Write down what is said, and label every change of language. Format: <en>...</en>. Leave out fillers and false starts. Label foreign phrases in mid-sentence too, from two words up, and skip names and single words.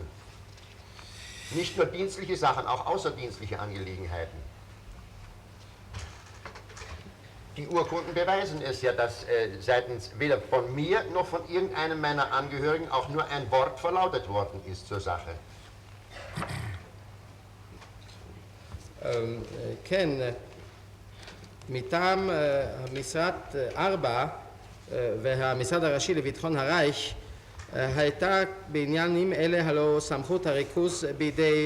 <de>Nicht nur dienstliche Sachen, auch außerdienstliche Angelegenheiten. Die Urkunden beweisen es ja, dass seitens weder von mir noch von irgendeinem meiner Angehörigen auch nur ein Wort verlautet worden ist zur Sache.</de> <he>כן, מטעם המשרד 4 והמשרד הראשי לביטחון הרייך הייתה בעניינים אלה הלא סמכות הריכוז בידי</he>